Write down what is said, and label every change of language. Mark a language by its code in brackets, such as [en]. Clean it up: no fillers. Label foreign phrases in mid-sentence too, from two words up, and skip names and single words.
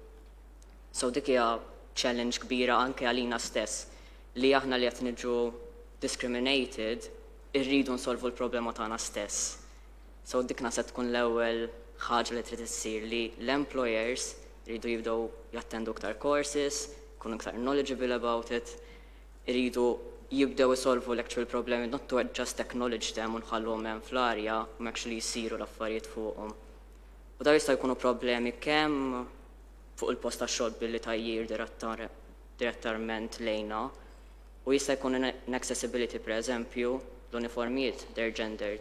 [mt] So dik hija challenge kbira anke għalina stess li aħna li qed niġu discriminated irridu nsolvu l-problema tagħna stess. So dikna se tkun l-ewwel ħaġa li trid issir li l-employers iridu jibdew jattendu iktar courses, jkunu iktar [en] knowledgeable about it, [mt] iridu jibdew isolvu l-actual problemi, [en] not to just acknowledge them [mt] u nħalluhom hemm fl-arja, ma actually jsiru l-affarijiet fuqhom. U dawn jistgħu jkunu problemi kemm fuq il-post tax-xogħol billi tajjir direttarment lejna, u jista' jkun inaccessibility, pereżempju, l-uniformijiet [en] they're gendered.